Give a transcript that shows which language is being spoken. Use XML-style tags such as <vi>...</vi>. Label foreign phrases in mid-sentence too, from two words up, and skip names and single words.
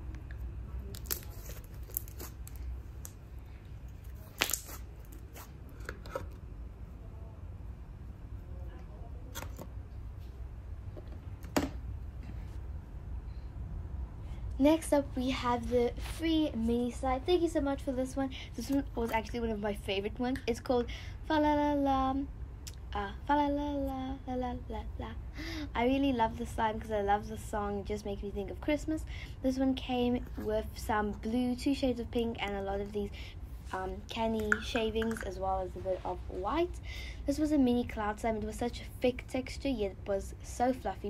<en>Next up, we have the free mini slide. Thank you so much for this one. This one was actually one of my favorite ones. It's called Fa La La La. Fa La La La La La La La. I really love the slime because I love the song. It just makes me think of Christmas. This one came with some blue, 2 shades of pink, and a lot of these candy shavings, as well as a bit of white. This was a mini cloud slime. It was such a thick texture, yet it was so fluffy.</en>